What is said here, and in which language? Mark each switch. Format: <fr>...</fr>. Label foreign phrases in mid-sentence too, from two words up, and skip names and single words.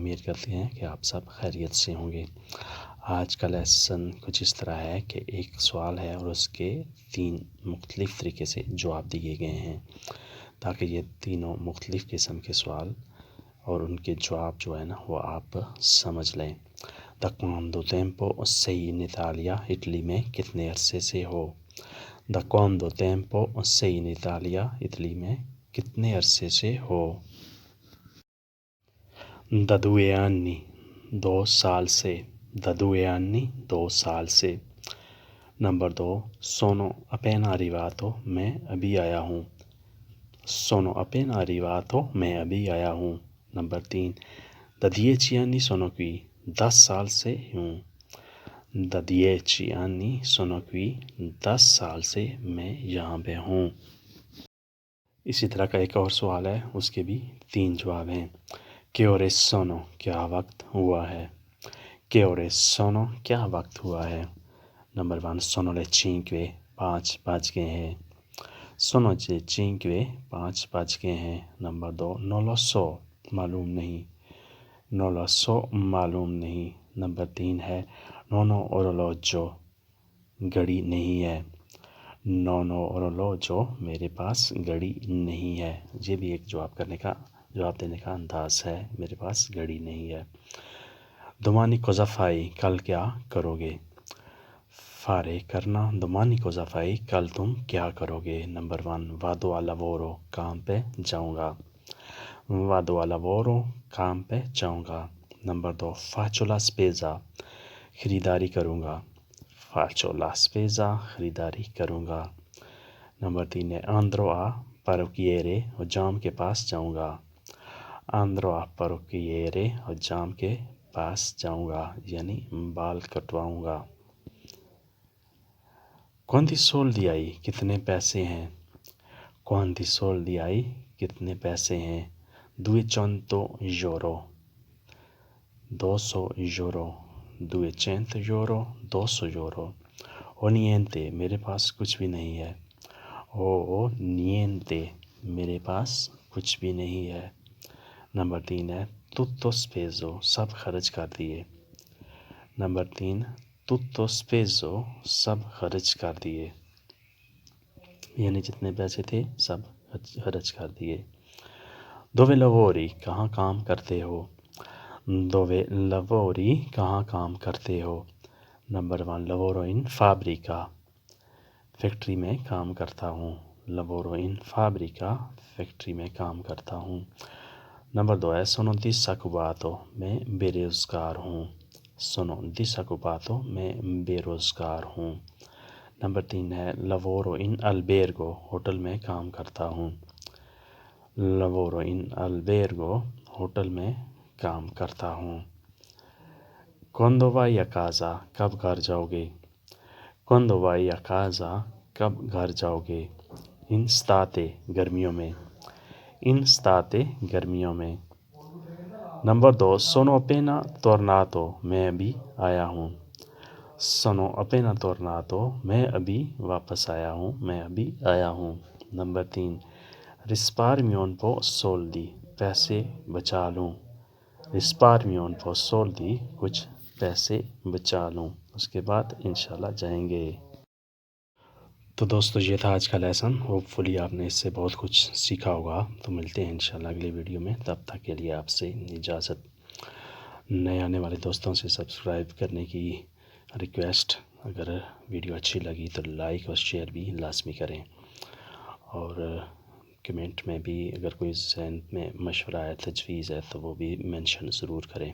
<ur>امید کرتے ہیں کہ آپ سب خیریت سے ہوں گے۔ آج کا لیسن کچھ اس طرح ہے کہ ایک سوال ہے اور اس کے 3 مختلف طریقے سے جواب دیے گئے ہیں، تاکہ یہ تینوں مختلف قسم کے سوال اور ان کے جواب جو ہے نا وہ آپ سمجھ لیں۔</ur> <it>دا quando tempo sei in Italia،</it> <ur>اٹلی میں کتنے عرصے سے ہو؟</ur> <it>دا quando tempo sei in Italia،</it> <ur>اٹلی میں کتنے عرصے سے ہو؟</ur> <it>دا 2 anni،</it> <ur>2 سال سے۔</ur> <it>دا 2 anni،</it> <ur>2 سال سے۔ نمبر 2،</ur> <it>sono appena arrivato،</it> <ur>میں ابھی آیا ہوں۔</ur> <it>sono appena arrivato،</it> <ur>میں ابھی آیا ہوں۔ نمبر 3،</ur> <it>da 10 anni sono qui،</it> <ur>10 سال سے ہوں۔</ur> <it>da 10 anni sono qui،</it> <ur>10 سال سے میں یہاں پہ ہوں۔ اسی طرح کا ایک اور سوال ہے، اس کے بھی 3 جواب ہیں۔</ur> <it>che ore sono،</it> <ur>کیا وقت ہوا ہے؟</ur> <it>che ore sono،</it> <ur>کیا وقت ہوا ہے؟ نمبر 1،</ur> <it>sono le 5،</it> <ur>5 بج گئے ہیں۔</ur> <it>sono le 5،</it> <ur>5 بج گئے ہیں۔ نمبر 2،</ur> <it>non lo so،</it> <ur>معلوم نہیں۔</ur> <it>non lo so،</it> <ur>معلوم نہیں۔ نمبر 3 ہے</ur> <it>non ho orologio،</it> <ur>گھڑی نہیں ہے۔</ur> <it>non ho orologio،</it> <ur>میرے پاس گھڑی نہیں ہے۔ یہ بھی ایک جواب دینے کا انداز ہے، میرے پاس گھڑی نہیں ہے۔</ur> <it>domani cosa fai،</it> <ur>کل کیا کرو گے؟</ur> <it>fare، کرنا۔ domani cosa fai،</it> <ur>کل تم کیا کرو گے؟ نمبر 1،</ur> <it>vado al lavoro،</it> <ur>کام پہ جاؤں گا۔</ur> <it>vado al lavoro،</it> <ur>کام پہ جاؤں گا۔ نمبر 2،</ur> <it>faccio la spesa،</it> <ur>خریداری کروں گا۔</ur> <it>faccio la spesa،</it> <ur>خریداری کروں گا۔ نمبر 3 ہے</ur> <it>andrò a parrucchiere،</it> <ur>حجام کے پاس جاؤں گا۔</ur> <it>andrò a parrucchiere،</it> <ur>حجام کے پاس جاؤں گا، یعنی بال کٹواؤں گا۔</ur> <it>quanti soldi hai،</it> <ur>کتنے پیسے ہیں؟</ur> <it>quanti soldi hai،</it> <ur>کتنے پیسے ہیں؟</ur> <it>200 euro، 200 euro، 200 euro، 200 euro۔ o niente،</it> <ur>میرے پاس کچھ بھی نہیں ہے۔</ur> <it>o niente،</it> <ur>میرے پاس کچھ بھی نہیں ہے۔ نمبر 3 ہے</ur> <it>tutto speso،</it> <ur>سب خرچ کر دیے۔ نمبر 3،</ur> <it>tutto speso،</it> <ur>سب خرچ کر دیے، یعنی جتنے پیسے تھے سب خرچ کر دیے۔</ur> <it>dove lavori،</it> <ur>کہاں کام کرتے ہو؟</ur> <it>dove lavori،</it> <ur>کہاں کام کرتے ہو؟ نمبر 1،</ur> <it>lavoro in fabbrica،</it> <ur>فیکٹری میں کام کرتا ہوں۔</ur> <it>lavoro in fabbrica،</it> <ur>فیکٹری میں کام کرتا ہوں۔ نمبر 2 ہے</ur> <it>sono disoccupato،</it> <ur>میں بے روزگار ہوں۔</ur> <it>sono disoccupato،</it> <ur>میں بے روزگار ہوں۔ نمبر 3 ہے</ur> <it>lavoro in albergo،</it> <ur>ہوٹل میں کام کرتا ہوں۔</ur> <it>lavoro in albergo،</it> <ur>ہوٹل میں کام کرتا ہوں۔</ur> <it>quando vai a casa،</it> <ur>کب گھر جاؤ گے؟</ur> <it>quando vai a casa،</it> <ur>کب گھر جاؤ گے؟</ur> <it>in estate،</it> <ur>گرمیوں میں۔</ur> <it>in estate،</it> <ur>گرمیوں میں۔ نمبر 2،</ur> <it>sono appena tornato،</it> <ur>میں ابھی آیا ہوں۔</ur> <it>sono appena tornato،</it> <ur>میں ابھی واپس آیا ہوں، میں ابھی آیا ہوں۔ نمبر 3،</ur> <it>risparmio un po' soldi،</it> <ur>پیسے بچا لوں۔</ur> <it>risparmio un po' soldi،</it> <ur>کچھ پیسے بچا لوں، اس کے بعد انشاءاللہ جائیں گے۔ تو دوستو، یہ تھا آج کا لیسن۔ ہوپفلی آپ نے اس سے بہت کچھ سیکھا ہوگا۔ تو ملتے ہیں انشاءاللہ اگلی ویڈیو میں، تب تک کے لیے آپ سے اجازت۔ نئے آنے والے دوستوں سے سبسکرائب کرنے کی ریکویسٹ، اگر ویڈیو اچھی لگی تو لائک اور شیئر بھی لازمی کریں، اور کمنٹ میں بھی اگر کوئی ذہن میں مشورہ ہے، تجویز ہے، تو وہ بھی مینشن ضرور کریں۔</ur>